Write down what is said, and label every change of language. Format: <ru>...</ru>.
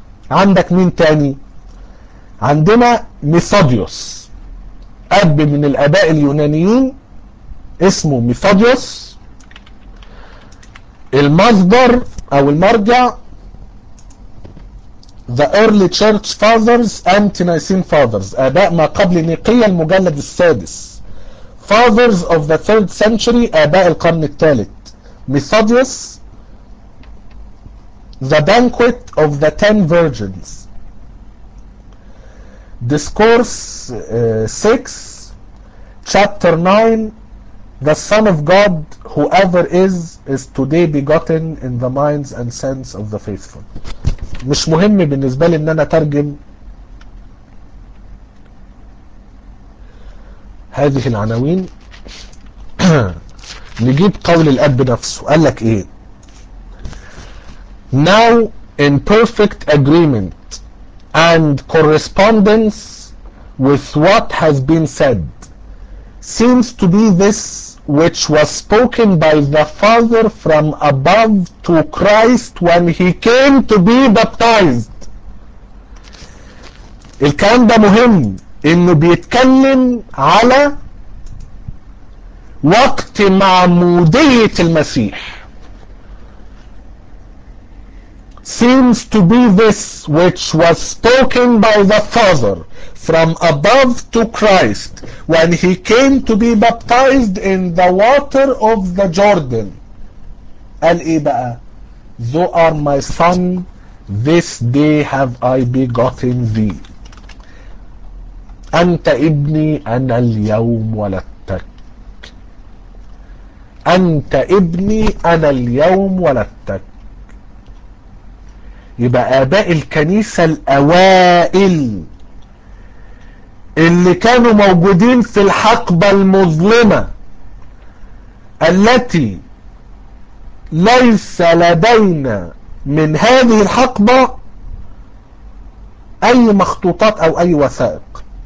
<ar>عندك مين تاني؟ عندنا ميثوديوس، اب من الاباء اليونانيين اسمه ميثوديوس. المصدر او المرجع The Early Church Fathers, Anti-Nicene Fathers، اباء ما قبل نيقية المجلد السادس.</ar> <en>Fathers of the Third Century،</en> <ar>اباء القرن الثالث.</ar> <en>Methodius The Banquet of the Ten Virgins. Discourse 6, chapter 9, the Son of God, whoever is today begotten in the minds and sense of the faithful.</en> <ar>مش مهم بالنسبة لي ان انا ترجم هذه العناوين. نجيب قول الاب نفسه، قال لك ايه؟</ar> <en>Now in perfect agreement and correspondence with what has been said seems to be this which was spoken by the Father from above to Christ when he came to be baptized.</en> <ar>الكلام ده مهم، انه بيتكلم على وقت معمودية المسيح.</ar> <en>Seems to be this which was spoken by the Father from above to Christ when he came to be baptized in the water of the Jordan.</en> <ar>قال ايه بقى؟</ar> <en>Thou art my son, this day have I begotten thee.</en> <ar>انت ابني، انا اليوم ولدتك. انت ابني، انا اليوم ولدتك. يبقى آباء الكنيسة الأوائل اللي كانوا موجودين في الحقبة المظلمة التي ليس لدينا من هذه الحقبة أي مخطوطات أو أي وثائق،</ar>